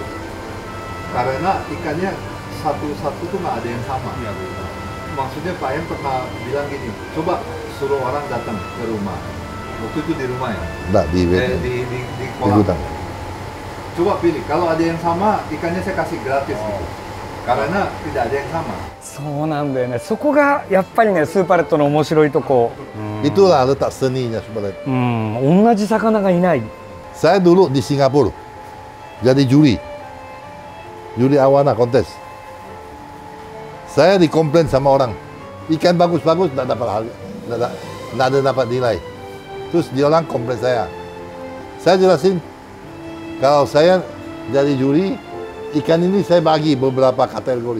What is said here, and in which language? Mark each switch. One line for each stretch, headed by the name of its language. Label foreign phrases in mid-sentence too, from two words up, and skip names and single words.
Indonesian: Karena ikannya satu-satu tuh nggak ada yang sama. Maksudnya Pak Ayan pernah bilang gini, coba suruh orang datang ke rumah. Waktu itu di rumah ya? Enggak, di kolam. gudang. Coba pilih, kalau ada yang sama, ikannya saya kasih gratis gitu. Karena tidak ada yang sama.
Japanese: そうなんだよね。そこがやっぱりねスーパーレットの面白いとこ。
Indonesian: Itulah letak seninya sebenarnya.
Japanese: 同じ魚がいない。
Indonesian: Saya dulu di Singapura jadi juri awana kontes. Saya dikomplain sama orang, ikan bagus-bagus tidak dapat harga, tidak ada dapat nilai. Terus dia orang komplain saya. Saya jelasin kalau saya jadi juri, ikan ini saya bagi beberapa kategori.